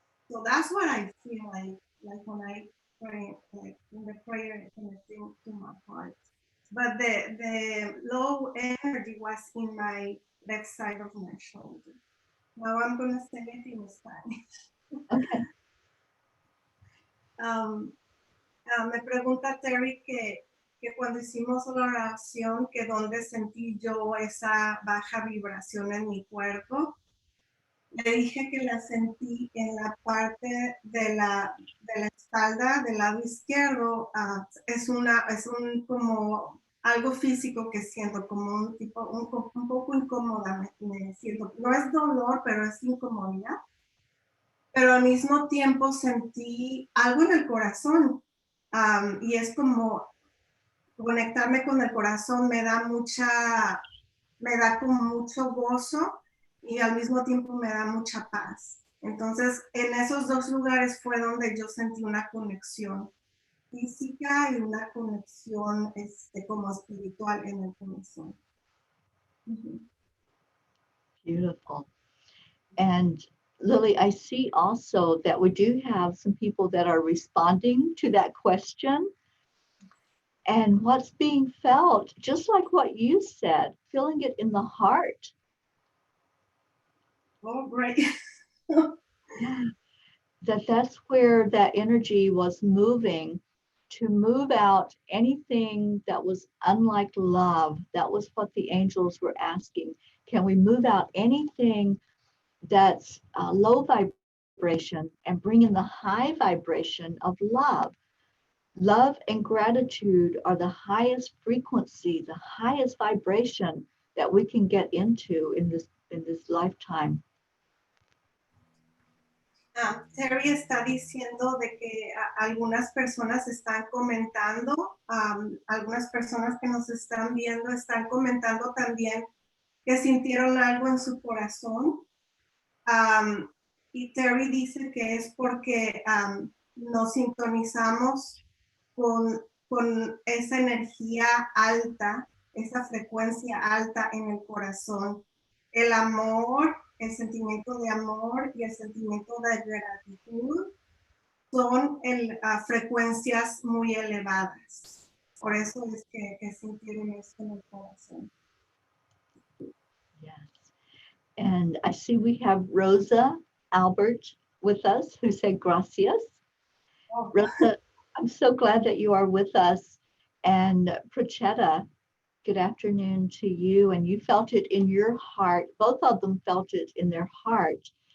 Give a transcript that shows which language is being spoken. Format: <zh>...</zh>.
<en>So that's what I feel like when I pray, like in the prayer, connecting to my heart. But the low energy was in my left side of my shoulder. Now I'm going to say it in Spanish. Okay.</en> <es>Me pregunta Teri que cuando hicimos la oración, que dónde sentí yo esa baja vibración en mi cuerpo. Le dije que la sentí en la parte de la espalda del lado izquierdo. Es un como algo físico que siento, como un poco incómoda me siento. No es dolor, pero es incomodidad. Pero al mismo tiempo sentí algo en el corazón. y es como conectarme con el corazón, me da como mucho gozo y al mismo tiempo me da mucha paz. Entonces, en esos dos lugares fue donde yo sentí una conexión física y una conexión como espiritual en el corazón.</es> <en>Beautiful. And Lily, I see also that we do have some people that are responding to that question. And what's being felt, just like what you said, feeling it in the heart. Oh, great. Yeah. That's where that energy was moving, to move out anything that was unlike love. That was what the angels were asking. Can we move out anything that's low vibration and bring in the high vibration of love? Love and gratitude are the highest frequency, the highest vibration that we can get into in this lifetime.</en> <es>Teri está diciendo de que algunas personas están comentando, algunas personas que nos están viendo están comentando también que sintieron algo en su corazón. Y Teri dice que es porque nos sintonizamos con esa energía alta, esa frecuencia alta en el corazón. El amor, el sentimiento de amor y el sentimiento de gratitud son frecuencias muy elevadas. Por eso es que sintieron esto en el corazón.</es> <en>Yes. And I see we have Rosa Albert with us, who said gracias. Oh. Rosa, I'm so glad that you are with us. And Prochetta, good afternoon to you. And you felt it in your heart. Both of them felt it in their heart.</en>